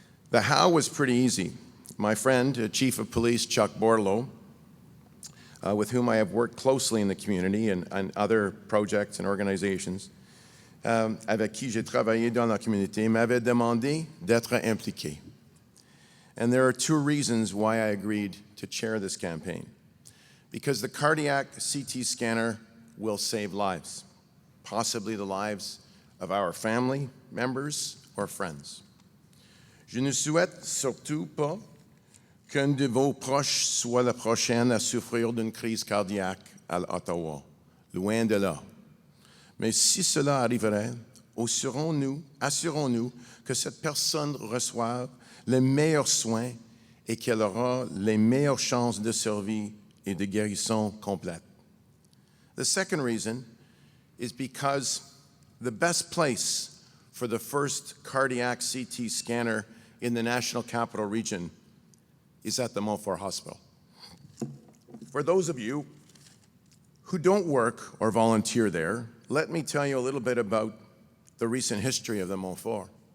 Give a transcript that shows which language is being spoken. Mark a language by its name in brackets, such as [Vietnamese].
[English] The how was pretty easy. My friend, Chief of Police Chuck Borlow, with whom I have worked closely in the community and other projects and organizations, [French] avec qui j'ai travaillé dans la communauté, m'avait demandé d'être impliqué. [English] And there are two reasons why I agreed to chair this campaign. Because the cardiac CT scanner will save lives, possibly the lives of our family members or friends. [French] Je ne souhaite surtout pas qu'un de vos proches soit la prochaine à souffrir d'une crise cardiaque à Ottawa. Loin de là. Mais si cela arriverait, assurons-nous que cette personne reçoive les meilleurs soins et qu'elle aura les meilleures chances de survie et de guérison complète. [English] The second reason is because the best place for the first cardiac CT scanner in the National Capital Region is at the Montfort Hospital. For those of you who don't work or volunteer there, let me tell you a little bit about the recent history of the Montfort.